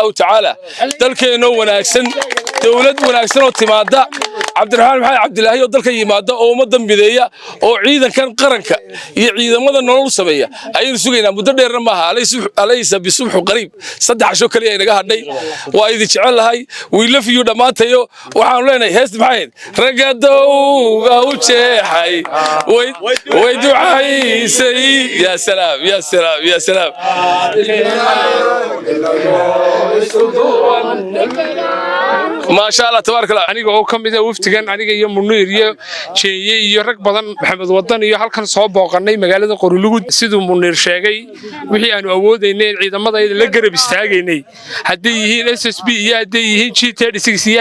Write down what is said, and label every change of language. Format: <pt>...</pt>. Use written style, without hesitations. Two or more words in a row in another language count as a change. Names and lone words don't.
<so>taala dalkeena wanaagsan dawlad wanaagsan oo timaada Cabdiraxmaan Maxamed Cabdilaahi oo dalka yimaada oo ummadan mideeya oo ciidankan qaranka iyo ciidamada nolol sameeya ayuu sugaynaa muddo dheerna maaha</so> <ar>أليس الصبح بقريب</ar> <so>3 casho kaliya inaga hadhay waa idin jecelahay</so> <en>we love you</en> <so>dhamaantayo waxaan leenahay hees maxayd ragadowga u jeexay way ducaysay</so> <ar>يا سلام يا سلام يا سلام ما شاء الله تبارك الله</ar> <so>aniga oo kamida waftigan aniga iyo Munir iyo Jeeye iyo rag badan Maxamed Wadan iyo halkan soo booqanay magaalada Qorlugud sidoo Munir sheegay wixii aanu awoodeynay ciidamada la garab istaagaynay hadii yihiin SSB iyo hadii yihiin G36 iyo</so>